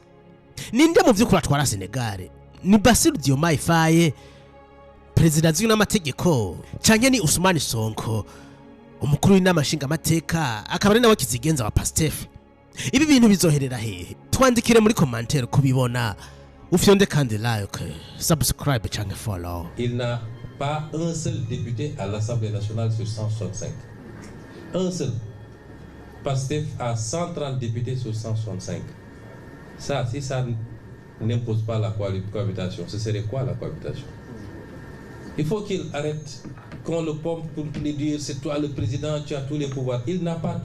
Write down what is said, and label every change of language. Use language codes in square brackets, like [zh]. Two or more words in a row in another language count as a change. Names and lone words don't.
[rn] Ninde mu vy'ukuri atwara Senegal? Ni Bassirou Diomaye Faye, President z'ino amategeko, canke ni Ousmane Sonko, umukuru w'inama nshingamateka akaba ari nawe kizigenza wa PASTEF? Ibi bintu bizoherera hehe? Twandikire muri commentaire kubibona. Ufyonde kandi [en] like, subscribe [rn] canke follow. [fr] Il n'a pas un seul député à l'Assemblée nationale sur 165. Un seul. PASTEF a 130 députés sur 165. Ça, si ça n'impose pas la cohabitation, ce serait quoi la cohabitation? Il faut qu'il arrête qu'on le pompe pour lui dire c'est toi le président, tu as tous les pouvoirs.